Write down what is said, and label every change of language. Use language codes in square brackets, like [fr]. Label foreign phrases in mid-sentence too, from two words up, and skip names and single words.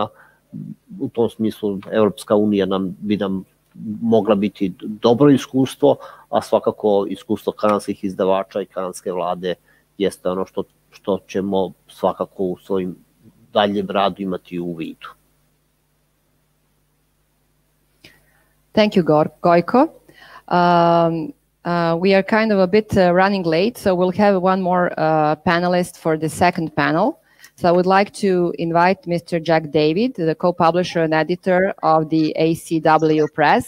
[sr] U tom smislu Evropska unija bi nam mogla biti dobro iskustvo, a svakako iskustvo kanadskih izdavača i kanadske vlade jeste ono što ćemo svakako u svojim daljem radu imati u vidu. [en] Thank you, Gojko. We are kind of a bit running late, so we'll have one more panelist for the second panel. So I would like to invite Mr. Jack David, the co-publisher and editor of the ACW Press.